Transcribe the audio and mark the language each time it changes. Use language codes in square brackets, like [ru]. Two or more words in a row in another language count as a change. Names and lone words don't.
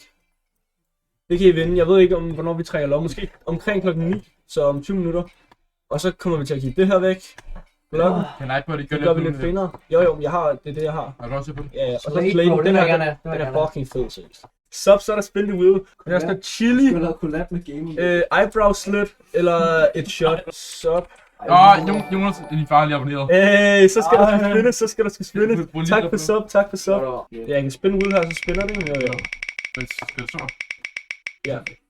[da] Det kan I vinde. Jeg ved ikke, hvornår vi trækker lov. Måske omkring klokken 9, så om 20 minutter. Og så kommer vi til at give det her væk. Blokken. Det gør vi lidt finere. Jo, jeg har det, jeg har. Har du også på det? Ja, og så claim. Den er fucking fed, seriøst. Sub, så er der [en] spin the wheel. [da] Der er sådan chili. Du har lavet collab med gaming. [en] Eyebrow slit, [da] eller et [en] shot. [da] Sub. Jonas, din far har lige abonneret. Hey, så skal der spinde, Tak for sub. Ja, jeg kan spinde wheel her, så spinner det. Skal du så? Ja.